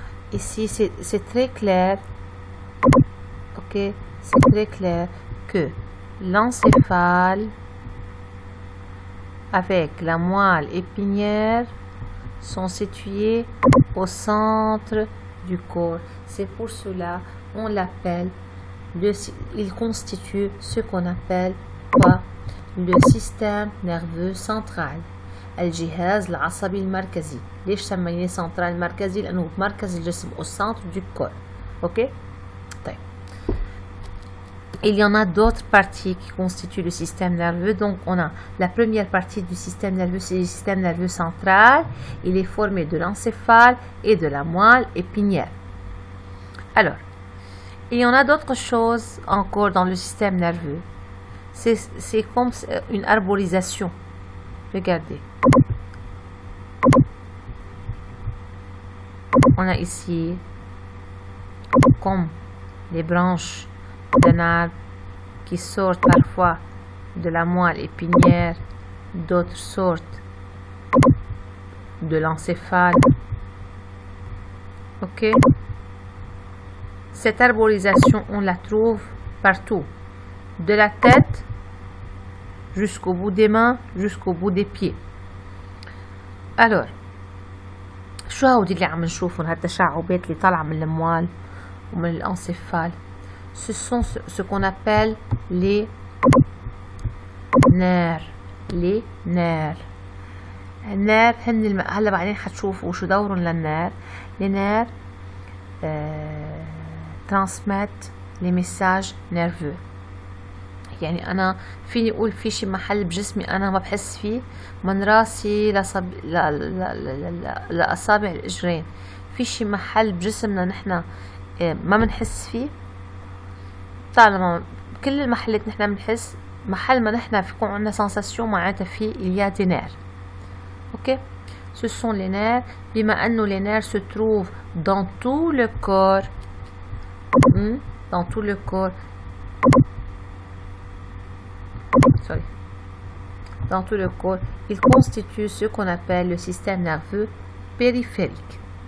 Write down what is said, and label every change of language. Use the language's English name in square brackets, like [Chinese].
[French] Ici, c'est très clair, ok, c'est très clair que l'encéphale avec la moelle épinière sont situés au centre du corps. C'est pour cela on l'appelle, il constitue ce qu'on appelle quoi? Le système nerveux central. [Arabic] الجهاز العصبي المركزي. ليش سميناه central مركزي؟ لأنه مركز الجسم [French] au centre du corps. Ok? Il y en a d'autres parties qui constituent le système nerveux. Donc, on a la première partie du système nerveux, c'est le système nerveux central. Il est formé de l'encéphale et de la moelle épinière. Alors, il y en a d'autres choses encore dans le système nerveux. C'est comme une arborisation. Regardez. On a ici comme les branches d'un arbre qui sortent parfois de la moelle épinière, d'autres sortent de l'encéphale. Ok? Cette arborisation, on la trouve partout, de la tête jusqu'au bout des mains, jusqu'au bout des pieds. Alors, [Arabic] شو هودي اللي عم نشوفهم هالتشعبات اللي طالعة من الموال ومن الانسفال؟ [French] Ce sont ce qu'on appelle les nerfs. Les nerfs. [Arabic] النير هن هلا بعدين حتشوفوا شو دورهم للنير. [French] Les nerfs transmettent les messages nerveux. [Arabic] يعني أنا فيني أقول في شي محل بجسمي أنا ما بحس فيه، من راسي لأصابع الإجرين في شي محل بجسمنا نحن ما بنحس فيه؟ طالما كل المحلات نحن بنحس، محل ما نحن فيكون عندنا سensation معناتها في [French] il y a des nerfs. Ok, ce sont les nerfs. [Arabic] بما انه [French] les nerfs se trouvent dans tout le corps, dans tout le corps, sorry, dans tout le corps, ils constituent ce qu'on appelle le système nerveux périphérique.